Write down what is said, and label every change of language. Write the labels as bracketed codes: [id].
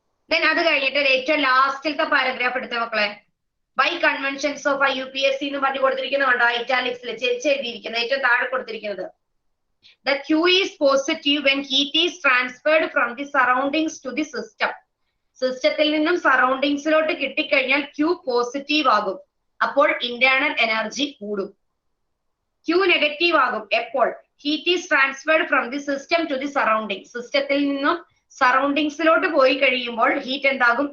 [ml] Then അത് കഴിഞ്ഞിട്ട് ഏറ്റവും ലാസ്റ്റിലത്തെ പാരഗ്രാഫ് എടുത്ത മക്കളെ. ബൈ കൺവെൻഷൻസ് ഓഫ് IUPAC എന്ന് പറഞ്ഞു കൊടുത്തിരിക്കുന്നത് കണ്ടോ? ഇറ്റാലിക്സിൽ എഴുതിയിരിക്കുന്നത് ഏറ്റവും താഴെ കൊടുത്തിരിക്കുന്നത്. [en] The Q is positive when heat is transferred from the surroundings to the system. [ml] സിസ്റ്റത്തിൽ നിന്നും സറൗണ്ടിങ്സിലോട്ട് കിട്ടിക്കഴിഞ്ഞാൽ Q പോസിറ്റീവ് ആകും, അപ്പോൾ ഇന്റേണൽ എനർജി കൂടും. Q നെഗറ്റീവ് ആകും എപ്പോൾ? [en] Heat is transferred from the system to the surrounding. [ml] സിസ്റ്റത്തിൽ നിന്നും സറൗണ്ടിങ്സിലോട്ട് പോയി കഴിയുമ്പോൾ ഹീറ്റ് എന്താകും?